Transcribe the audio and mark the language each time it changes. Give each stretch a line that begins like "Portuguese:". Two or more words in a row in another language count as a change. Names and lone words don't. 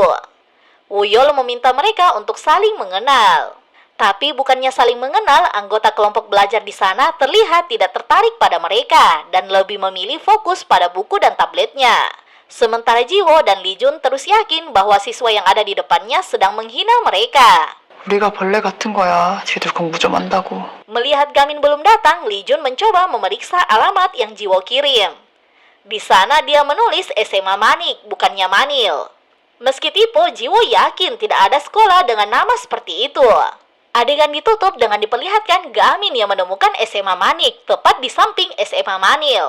Indonesian: Woo-yeol meminta mereka untuk saling mengenal. Tapi bukannya saling mengenal, anggota kelompok belajar di sana terlihat tidak tertarik pada mereka dan lebih memilih fokus pada buku dan tabletnya. Sementara Jiwo dan Lee Jun terus yakin bahwa siswa yang ada di depannya sedang menghina mereka.
Korean: 우리가 벌레 같은 거야. 쟤들 공부 좀 한다고.
Indonesian: Melihat Gamin belum datang, Lee Jun mencoba memeriksa alamat yang Jiwo kirim. Di sana dia menulis SMA Manik, bukannya Manil. Meski tipu, Jiwo yakin tidak ada sekolah dengan nama seperti itu. Adegan ditutup dengan diperlihatkan Gamin yang menemukan SMA Manik tepat di samping SMA Manil.